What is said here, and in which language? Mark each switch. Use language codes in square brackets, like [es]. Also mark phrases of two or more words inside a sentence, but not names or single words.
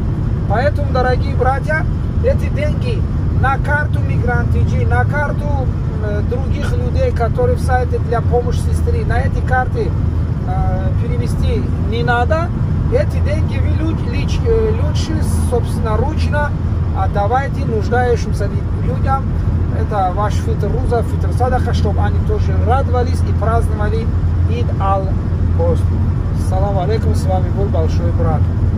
[ru] Поэтому, дорогие братья, эти деньги на карту Мигрантиджи, на карту других людей, которые в сайте для помощи сестры, на эти карты перевести не надо. Эти деньги вы лучше собственноручно отдавайте нуждающимся людям. Это ваш [fa] فطر روزه, [ar] فطر صدقة, [ru] чтобы они тоже радовались и праздновали Ид аль-Пост. [ar] سلام عليكم, [ru] с вами был Большой Брат.